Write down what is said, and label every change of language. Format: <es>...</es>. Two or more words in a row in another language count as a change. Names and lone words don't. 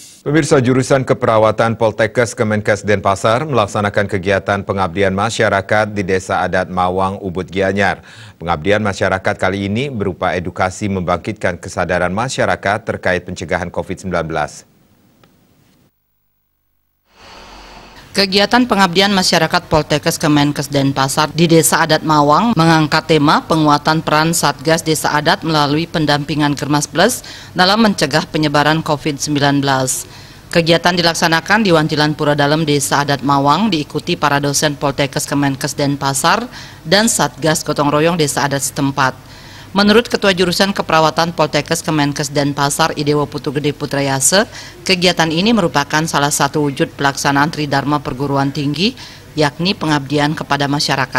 <id>Pemirsa, jurusan keperawatan Poltekkes Kemenkes Denpasar melaksanakan kegiatan pengabdian masyarakat di Desa Adat Mawang, Ubud Gianyar. Pengabdian masyarakat kali ini berupa edukasi membangkitkan kesadaran masyarakat terkait pencegahan COVID-19. Kegiatan pengabdian masyarakat Poltekkes Kemenkes Denpasar di Desa Adat Mawang mengangkat tema penguatan peran Satgas Desa Adat melalui pendampingan Kermas Plus dalam mencegah penyebaran COVID-19. Kegiatan dilaksanakan di Wantilan Pura Dalem Desa Adat Mawang diikuti para dosen Poltekkes Kemenkes Denpasar dan Satgas Gotong Royong Desa Adat setempat. Menurut Ketua Jurusan Keperawatan Poltekkes Kemenkes Denpasar Idewo Putu Gede Putrayase, kegiatan ini merupakan salah satu wujud pelaksanaan Tridharma perguruan tinggi, yakni pengabdian kepada masyarakat.</id>